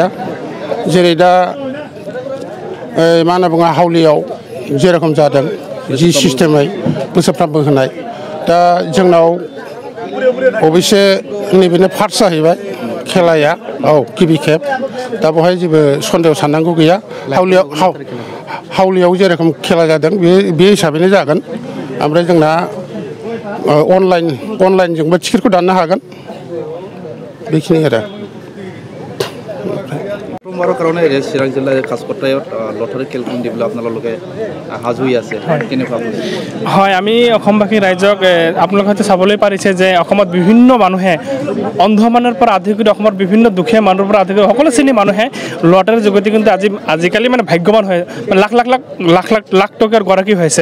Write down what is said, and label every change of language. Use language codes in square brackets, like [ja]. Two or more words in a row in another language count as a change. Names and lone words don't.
[brx] जेरै दा मा होनना बुङो हावलियाव जेरखम जादों जि सिस्टेमै बोसोरफ्रामबो होनाय, दा जोंनाव अबयसे नैबेनो फार्स्ट जाहैबाय खेलाया। औ गिबि खेब। दा बेवहाय जेबो सन्देह साननांगौ गैया। हावलियाव जेरखम खेला जादों बे हिसाबैनो जागोन। ओमफ्राय जोंना अनलाइनजोंबो टिकेटखौ दाननो हागोन बेखिनि आरो। [as] প্ৰথমবাৰৰ কাৰণে চিৰাং জিলাৰ কাছকট্ৰায়ত লটাৰী খেলখন দিবলৈ আপোনালোকে সাজু হৈ আছে, কেনেকুৱা? হয়, আমি অসমবাসী ৰাইজক আপোনালোকে হয়তো চাবলৈ পাৰিছে যে অসমত বিভিন্ন মানুহে অন্ধমানৰ পৰা আদি কৰি অসমৰ বিভিন্ন দুখীয়া মানুহৰ পৰা আদি কৰি সকলো শ্ৰেণীৰ মানুহে লটাৰীৰ যোগেদি কিন্তু আজিকালি মানে ভাগ্যৱান হয়, লাখ টকাৰ গৰাকী হৈছে।